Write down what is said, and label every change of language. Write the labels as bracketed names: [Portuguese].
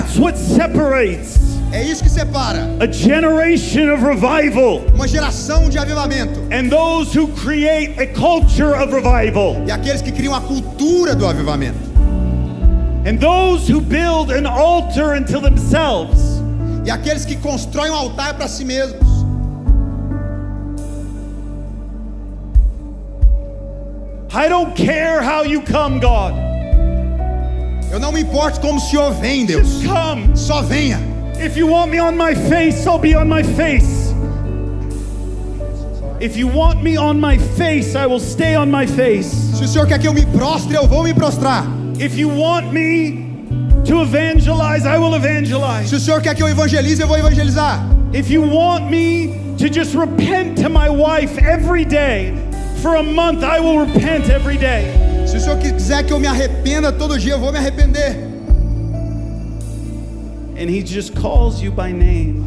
[English] That's what separates [Portuguese] É isso que separa [English] a generation of revival [Portuguese] uma geração de avivamento [English] and those who create a culture of revival [Portuguese] e aqueles que criam a cultura do avivamento [English] and those who build an altar unto themselves. [Portuguese] e aqueles que constroem um altar para si mesmos. [English] I don't care how you come, God. [Portuguese] Eu não me importo como o Senhor vem, Deus. [English] Just come. [Portuguese] Só venha. [English] If you want me on my face, I'll be on my face. If you want me on my face, I will stay on my face. [Portuguese] Se o Senhor quer que eu me prostre, eu vou me prostrar. [English] If you want me to evangelize, I will evangelize. [Portuguese] Se o Senhor quer que eu evangelize, eu vou evangelizar. [English] If you want me to just repent to my wife every day, for a month I will repent every day. [Portuguese] Se o Senhor quiser que eu me arrependa todo dia, eu vou me arrepender. [English] And He just calls you by name.